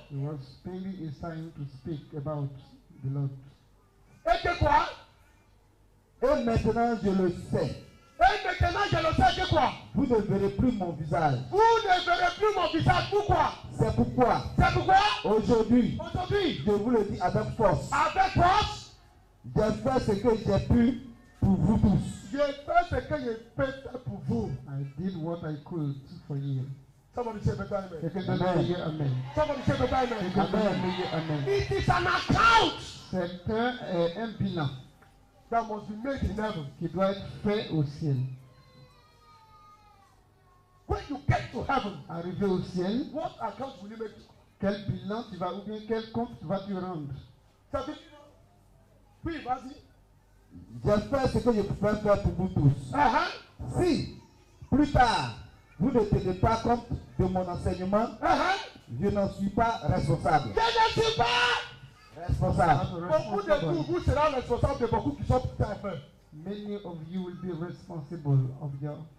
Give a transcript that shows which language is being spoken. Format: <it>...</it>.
<en>He was spending his time to speak about the Lord.</en> <fr>Et que quoi? Et maintenant je le sais. Et maintenant je le sais que quoi? Vous ne verrez plus mon visage. Vous ne verrez plus mon visage. Pourquoi? C'est pourquoi C'est pourquoi aujourd'hui, aujourd'hui, je vous le dis avec force. avec force, J'ai fait ce que j'ai pu pour vous tous. j'ai fait ce que je peux faire pour vous.</fr> <en>I did what I could for you. Somebody say better amen.</en> <fr>Quelqu'un donne un meilleur amen.</fr> <en>Somebody say better amen.</en> <fr>Quelqu'un donne un meilleur amen.</fr> <en>It is an account</en> <fr>C'est un bilan</fr> <en>that must be made in heaven.</en> <fr>qui doit être fait au ciel.</fr> <en>When you get to heaven,</en> <fr>Arrivé au ciel,</fr> <en>what account will you make?</en> <fr>quel bilan tu vas, ou bien quel compte vas-tu rendre? Ça veut dire, oui, vas-y. J'ai fait ce que je pouvais faire pour vous tous. Si, plus tard, vous ne tenez pas compte de mon enseignement, je n'en suis pas responsable. Je ne suis pas. Responsable. Beaucoup de vous seront responsables de beaucoup qui sont plus tard fait.</fr> <en>Many of you will be responsible of your.</en>